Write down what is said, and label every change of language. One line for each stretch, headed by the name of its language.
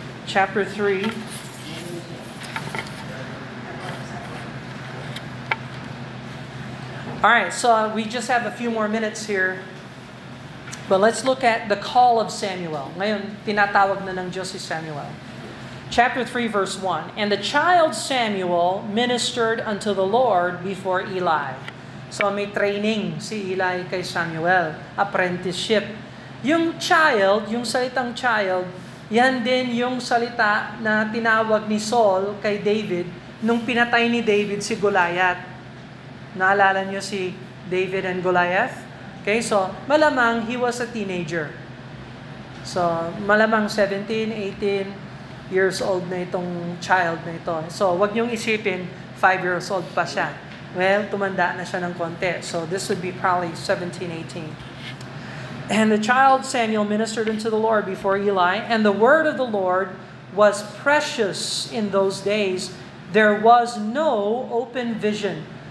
English: Chapter 3. All right, so we just have a few more minutes here. But let's look at the call of Samuel.
Filipino: Ngayon, tinatawag na ng Diyos si Samuel.
English: Chapter 3, verse 1. And the child Samuel ministered unto the Lord before Eli.
Filipino: So may training si Eli kay Samuel. Apprenticeship. Yung child, yung salitang child, yan din yung salita na tinawag ni Saul kay David nung pinatay ni David si Goliath. Naalala niyo si David and Goliath?
English: Okay, so
Filipino: malamang
English: he was a teenager.
Filipino: So malamang 17, 18 years old na itong child na ito. So wag niyong isipin 5 years old pa siya. Well, tumanda na siya ng konti.
English: So this would be probably 17, 18. And the child Samuel ministered unto the Lord before Eli, and the word of the Lord was precious in those days. There was no open vision.